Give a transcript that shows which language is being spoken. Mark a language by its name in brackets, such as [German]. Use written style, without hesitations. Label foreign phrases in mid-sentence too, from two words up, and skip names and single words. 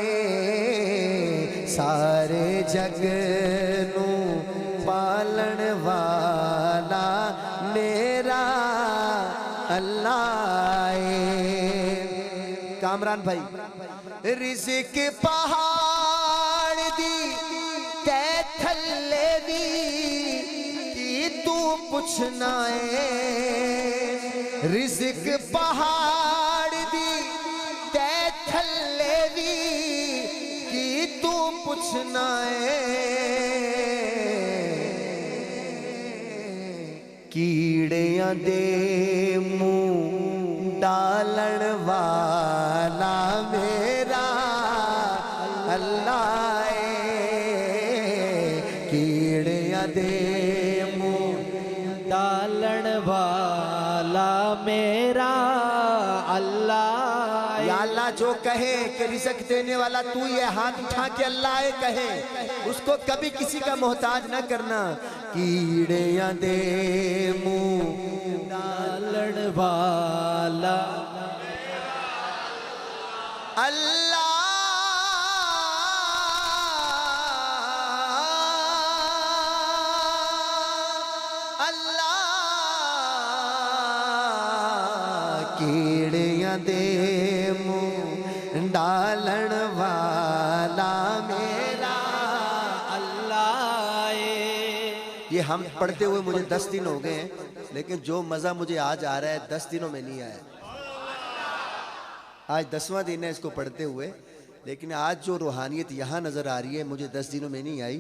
[Punjabi] سارے جگ نو پالن والا میرا اللہ ہے۔ کامران بھائی، رزق پہاڑ دی تے تھلے دی کی تو پوچھنا ہے۔ رزق پہاڑ دی تے تھلے دی کی تو پوچھنا ہے۔ کیڑیاں دے منہ ڈالن والا میرا اللہ ہے۔ کیڑیاں دے منہ ڈالن والا میرا اللہ ہے۔ [Urdu] یا اللہ جو کہے کہ رزق دینے والا تو یہ ہاتھ اٹھا کے اللہ ہے کہے، اس کو کبھی کسی کا محتاج نہ کرنا۔ [Punjabi] کیڑیاں دے منہ ڈالن والا اللہ اللہ۔ کیڑیاں دے منہ ڈالن والا میرا اللہ ہے۔ [Urdu] یہ ہم پڑھتے ہوئے مجھے 10 دن ہو گئے ہیں، لیکن جو مزہ مجھے آج آ رہا ہے 10 دنوں میں نہیں آیا۔ آج 10واں دن ہے اس کو پڑھتے ہوئے، لیکن آج جو روحانیت یہاں نظر آ رہی ہے مجھے 10 دنوں میں نہیں آئی۔